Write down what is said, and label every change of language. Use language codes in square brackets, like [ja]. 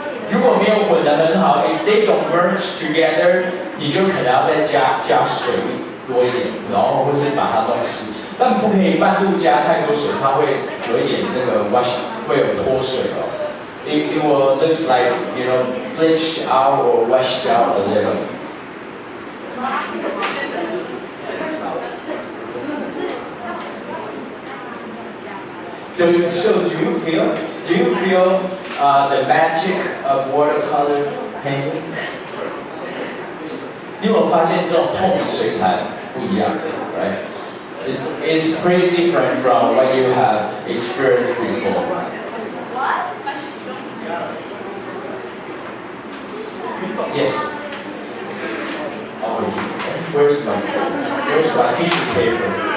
[zh] 如果没有混得很好 ， [en] if they don't merge together， [zh] 你就可能要再加水多一点，然后或是把它弄湿。但不可以半路加太多水，它会有一点那个 wash， 会有脱水哦。 [en] It will look like bleached out or washed out a little. So do you feel the magic of watercolor painting? [zh] 你有没有发现这种透明水彩不一样 right? [en] It's pretty different from what you have experienced before. Yes. Oh, where's my tissue paper?